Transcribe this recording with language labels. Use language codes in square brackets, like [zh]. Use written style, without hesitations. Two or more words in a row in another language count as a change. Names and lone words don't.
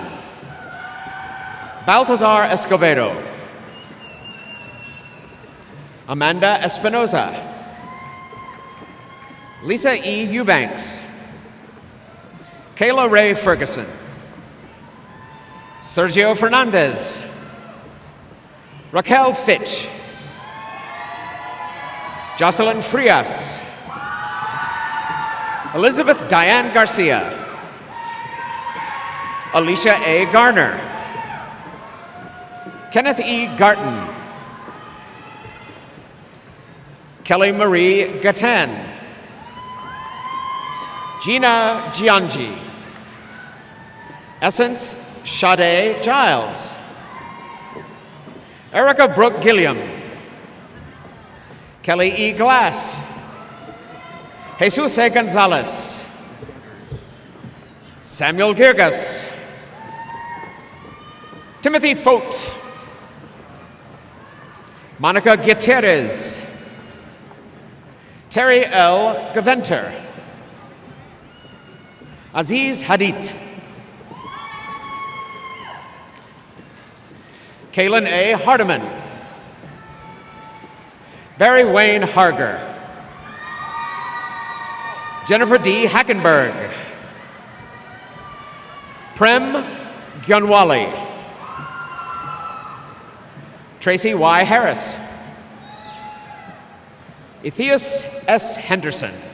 [en] Baltazar Escobedo. Amanda Espinoza. Lisa E. Eubanks. Kayla Ray Ferguson. Sergio Fernandez. Raquel Fitch. Jocelyn Frias. Elizabeth Diane Garcia. Alicia A. Garner. Kenneth E. Garton. Kelly Marie Gatan. Gina Giangi. Essence Sade Giles. Erica Brooke Gilliam. Kelly E. Glass. Jesus A. Gonzalez. Samuel Girgas. Timothy Fote. Monica Gutierrez. Terry L. Gaventer. Aziz Hadid. Kaylin A. Hardiman. Barry Wayne Harger. Jennifer D. Hackenberg. Prem Gyonwali. Tracy Y. Harris. Ethius S. Henderson.